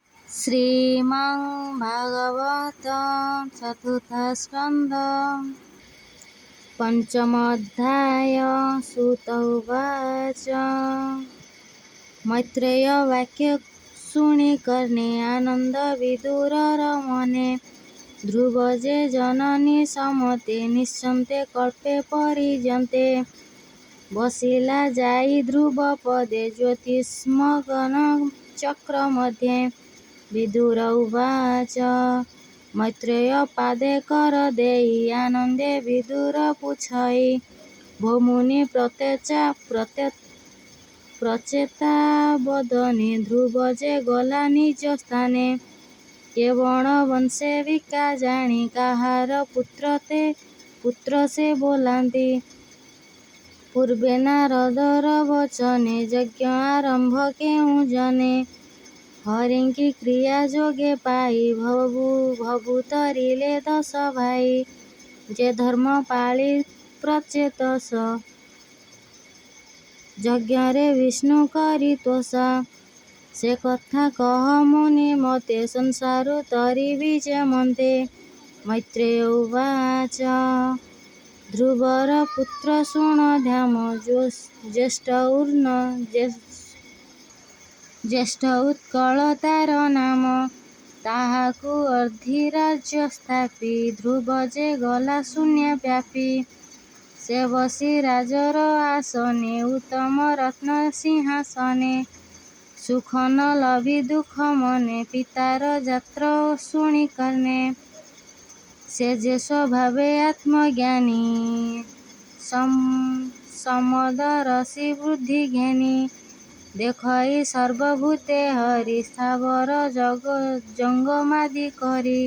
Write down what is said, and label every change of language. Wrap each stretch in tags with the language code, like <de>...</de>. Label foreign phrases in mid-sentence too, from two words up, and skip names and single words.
<sa>श्रीमद्भागवतं चतुर्थस्कन्ध पंचमोऽध्याय। सूत उवाच।</sa> <or>ମୈତ୍ରେୟ ବାକ୍ୟ ଶୁଣି କର୍ଣ୍ଣେ ଆନନ୍ଦ ବିଦୁରର ମନେ। ଧ୍ରୁବ ଯେ ଜନନୀ ସମତେ ନିଶ୍ଚନ୍ତେ କଳ୍ପେ ପରିଜନ୍ତେ। ବସିଲା ଯାଇ ଧ୍ରୁବ ପଦେ ଜ୍ୟୋତିଷ୍ମଗନ ଚକ୍ର ମଧ୍ୟେ।</or> <sa>विदुर उवाच।</sa> <or>ମୈତ୍ରେୟ ପାଦେ କର ଦେଇ ଆନନ୍ଦେ ବିଦୁର ପୁଛଇ। ଭୋ ମୁନି ପ୍ରଚେତା ବଦନେ ଧ୍ରୁବ ଯେ ଗଲା ନିଜ ସ୍ଥାନେ। କେଉଁଣ ବଂଶେ ବିକା ଜାଣି କାହାର ପୁତ୍ର ସେ ବୋଲାନ୍ତି। ପୂର୍ବେ ନାରଦର ବଚନେ ଯଜ୍ଞ ଆରମ୍ଭ କେଉ ଜଣେ। ହରିଙ୍କି କ୍ରିୟା ଯୋଗେ ପାଇ ଭବୁତରିଲେ 10 ଭାଇ। ଯେ ଧର୍ମ ପାଳି ପ୍ରଚେତସ ଯଜ୍ଞରେ ବିଷ୍ଣୁ କରି ତୋଷା। ସେ କଥା କହ ମୁନି ମତେ ସଂସାରୁ ତରିବି ଯେମନ୍ତେ।</or> <sa>मैत्रेय उवाच।</sa> <or>ଧ୍ରୁବର ପୁତ୍ର ଶୁଣ ଧ୍ୟାମ ଜ୍ୟେଷ୍ଠ ଉତ୍କଳ ତାର ନାମ। ତାହାକୁ ଅର୍ଧିରାଜ୍ୟ ସ୍ଥାପି ଧ୍ରୁବ ଯେ ଗଲା ଶୂନ୍ୟ ବ୍ୟାପି। ସେ ବସି ରାଜର ଆସନେ ଉତ୍ତମ ରତ୍ନ ସିଂହାସନେ। ସୁଖ ନ ଲଭି ଦୁଃଖ ମନେ ପିତାର ଯାତ୍ର ଶୁଣି କର୍ଣ୍ଣେ। ସେ ଯେ ସ୍ୱଭାବେ ଆତ୍ମଜ୍ଞାନୀ ସମଦରସି ବୁଦ୍ଧି ଘେନି। ଦେଖଇ ସର୍ବଭୂତେ ହରି ସ୍ଥାବର ଜଙ୍ଗମାଦି କରି।</or>